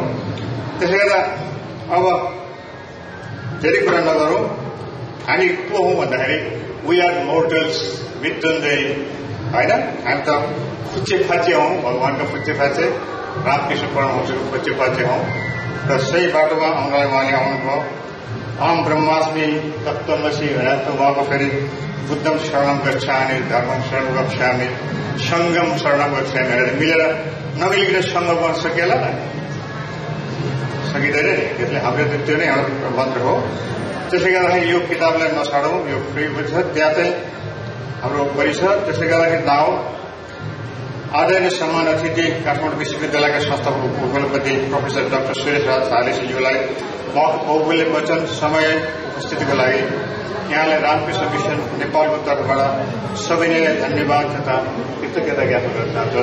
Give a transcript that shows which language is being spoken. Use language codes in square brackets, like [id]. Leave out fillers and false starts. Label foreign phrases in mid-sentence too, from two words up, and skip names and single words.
[ne] त्यसले गर्दा अब धेरै कुरा नगरौँ। हामी को हौँ भन्दाखेरि [en] we are mortals, [ne] मृत्युञ्जय होइन। हामी त फुच्चे फाचे हौँ, भगवान्का फुच्चे फाचे, रामकृष्ण परमहंसको फुच्चे फाचे हौँ। र सही बाटोमा आउनलाई उहाँले आउनुभयो। [sa] अहम ब्रह्मास्मि तत्त्वमसि [ne] भनेर त उहाँको फेरि [sa] बुद्धम शरणम गच्छामि, धर्मम शरणम गच्छामि, सङ्गम शरणम गच्छामि [ne] भनेर मिलेर नमिलिकन सङ्ग गर्न सकिएला न, सकिँदैन नि। त्यसले हाम्रो त्यो नै हाम्रो मन्त्र हो। त्यसले गर्दाखेरि यो किताबलाई नछाडौँ, यो फ्री छ, त्यहाँ चाहिँ हाम्रो परिसर। त्यसले गर्दाखेरि नाउ आदरणीय सम्मान अतिथि काठमाडौँ विश्वविद्यालयका संस्थापक उपकुलपति प्रोफेसर डाक्टर सुरेश राज थालेज्यूलाई उहाँको बहुमूल्य वचन समय उपस्थितिको लागि यहाँलाई रामकृष्ण मिसन नेपालको तर्फबाट सबैले धन्यवाद तथा कृतज्ञता ज्ञापन गर्न चाहन्छु।